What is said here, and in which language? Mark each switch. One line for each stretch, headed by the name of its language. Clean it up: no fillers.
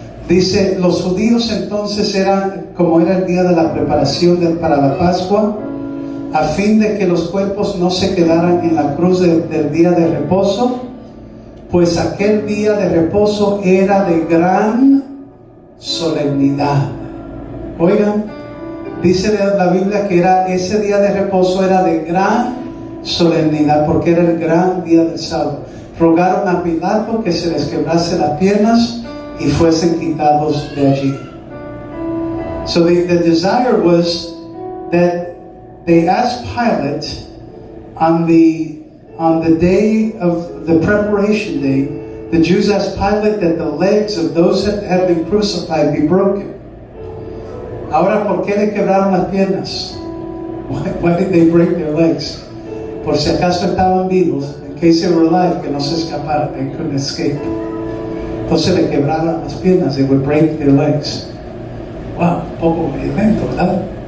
Spanish: Dice, los judíos entonces como era el día de la preparación para la Pascua, a fin de que los cuerpos no se quedaran en la cruz del día de reposo, pues aquel día de reposo era de gran solemnidad. Oigan, dice la Biblia que ese día de reposo era de gran solemnidad, porque era el gran día del sábado. Rogaron a Pilato que se les quebrase las piernas y fuesen quitados de allí.
English: So the desire was that they asked Pilate on the day of the preparation day, the Jews asked Pilate that the legs of those that had been crucified be broken.
Spanish: Ahora, ¿por qué le quebraron las piernas?
English: Why did they break their legs?
Spanish: Por si acaso estaban vivos,
English: in case they were alive,
Spanish: que no se escaparan,
English: they couldn't escape.
Spanish: Entonces le quebraron las piernas,
English: they would break their legs.
Spanish: Wow, un poco violento, ¿verdad?